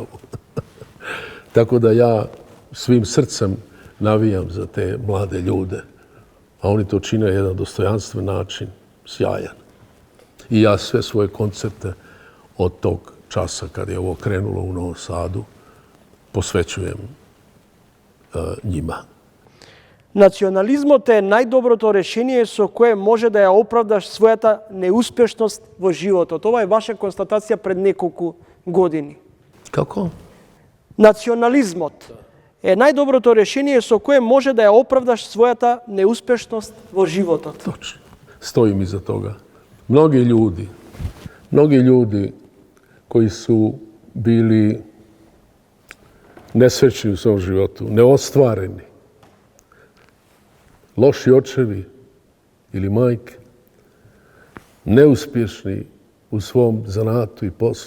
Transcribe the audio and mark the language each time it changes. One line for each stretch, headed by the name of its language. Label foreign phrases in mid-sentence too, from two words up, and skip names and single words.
Croatian: Tako da ja svim srcem navijam za te mlade ljude, a oni to čine na jedan dostojanstven način, sjajan. I ja sve svoje koncerte od tog časa kad je ovo krenulo u Novom Sadu posvećujem njima.
Macedonian: Национализмот е најдоброто решение со кое може да ја оправдаш својата неуспешност во животот. Ова е ваша констатација пред неколку години. Како? Национализмот е најдоброто решение со кое може да ја оправдаш својата неуспешност во животот.
Croatian: Točno. Stojim iza toga. Mnogi ljudi koji su bili nesrećni u svom životu, neostvareni, loši očevi ili majke, neuspješni u svom zanatu i poslu.